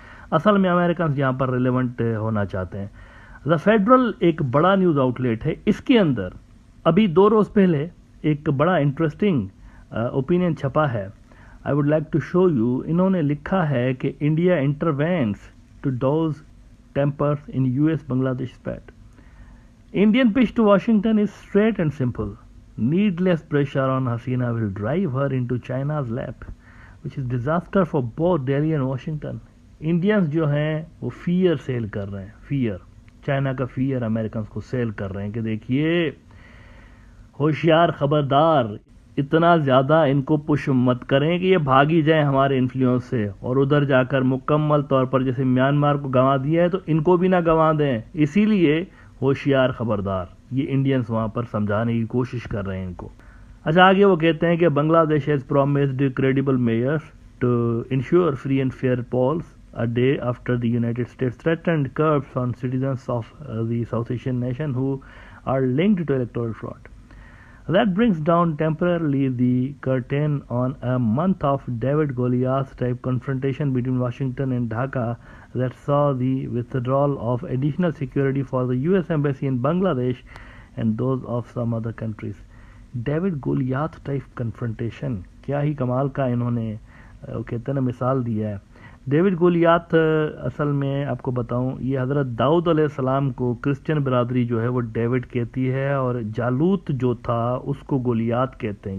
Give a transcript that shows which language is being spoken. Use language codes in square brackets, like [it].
[ur] اصل میں امریکنز یہاں پر ریلیونٹ ہونا چاہتے ہیں. دا فیڈرل ایک بڑا نیوز آؤٹ لیٹ ہے, اس کے اندر ابھی 2 روز پہلے ایک بڑا انٹرسٹنگ اوپینین چھپا ہے. [en] I would like to show you. [ur] انہوں نے لکھا ہے کہ [en] India intervenes to douse tempers in U S Bangladesh spat. Indian pitch to Washington is straight and simple. Needless pressure on Hasina will drive her into China's lap, which is disaster for both Delhi and Washington. [ur] Indians جو ہیں وہ fair cell کر رہے ہیں, fair, China کا fair Americans کو cell کر رہے ہیں کہ دیکھیے ہوشیار, خبردار, اتنا زیادہ ان کو پش مت کریں کہ یہ بھاگی جائیں ہمارے انفلوئنس سے اور ادھر جا کر مکمل طور پر جیسے میانمار کو گنوا دیا ہے تو ان کو بھی نہ گنوا دیں. اسی لیے ہوشیار, خبردار, یہ انڈینز وہاں پر سمجھانے کی کوشش کر رہے ہیں ان کو. اچھا آگے وہ کہتے ہیں کہ [en] Bangladesh has promised credible measures to ensure free and fair polls a day after the United States threatened curbs on citizens of the South Asian nation who are linked to electoral fraud. That brings down temporarily the curtain on a month of David Goliath type confrontation between Washington and Dhaka that saw the withdrawal of additional security for the US Embassy in Bangladesh and those of some other countries. David Goliath type confrontation, [ur] کیا ہی کمال کا انہوں نے کہتے ہیں نا مثال دیا ہے. ڈیوڈ گولیات اصل میں آپ کو بتاؤں یہ حضرت داؤد علیہ السلام کو کرسچن برادری جو ہے وہ ڈیوڈ کہتی ہے اور جالوت جو تھا اس کو گولیات کہتے ہیں.